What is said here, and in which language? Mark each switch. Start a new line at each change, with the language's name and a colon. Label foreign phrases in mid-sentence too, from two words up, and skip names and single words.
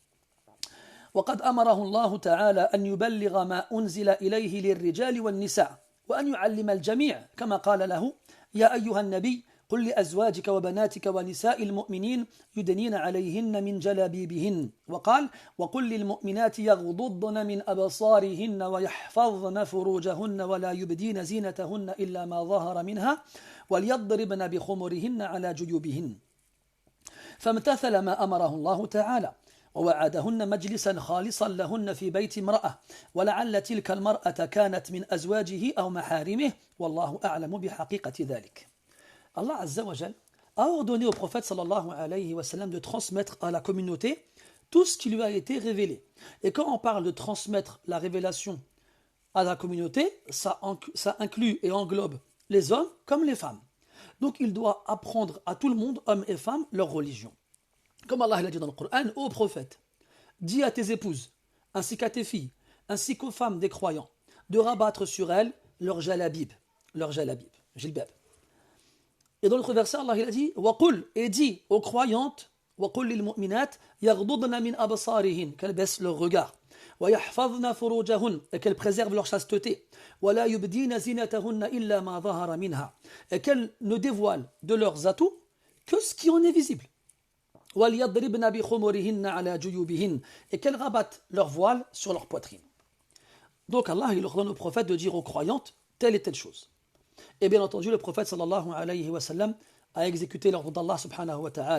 Arabic: وقد أمره الله تعالى أن يبلغ ما أنزل إليه للرجال والنساء وأن يعلم الجميع كما قال له يا أيها النبي قل لأزواجك وبناتك ونساء المؤمنين يدنين عليهن من جلابيبهن وقال وقل للمؤمنات يغضضن من أبصارهن ويحفظن فروجهن ولا يبدين زينتهن إلا ما ظهر منها وليضربن بخمرهن على جيوبهن فامتثل ما أمره الله تعالى ووعدهن مجلسا خالصا لهن في بيت امرأة ولعل تلك المرأة كانت من أزواجه أو محارمه والله أعلم بحقيقة ذلك.
French: Allah
Arabic: عز وجل
French: a ordonné au prophète
Arabic: صلى الله عليه وسلم
French: de transmettre à la communauté tout ce qui lui a été révélé. Et quand on parle de transmettre la révélation à la communauté, ça inclut et englobe les hommes comme les femmes. Donc il doit apprendre à tout le monde, hommes et femmes, leur religion. Comme Allah l'a dit dans le Coran, ô prophète, dis à tes épouses, ainsi qu'à tes filles, ainsi qu'aux femmes des croyants, de rabattre sur elles leur jalabib, jilbab. Et dans l'autre verset, Allah il a dit, waqul, et dis aux croyantes,
Arabic: وقل للمؤمنات يغضضن من أبصارهن,
French: qu'elles baissent leur regard,
Arabic: ويحفظن فروجهن,
French: et qu'elles préservent leur chasteté,
Arabic: ولا يبدين زينتهن إلا ما ظهر منها,
French: et qu'elles ne dévoilent de leurs atouts que ce qui en est visible. Et qu'elles rabattent leur voile sur leur poitrine. Donc Allah il ordonne au prophète de dire aux croyantes telle et telle chose. Et bien entendu le prophète
Arabic: صلى الله عليه وسلم
French: a exécuté l'ordre d'Allah
Arabic: سبحانه وتعالى.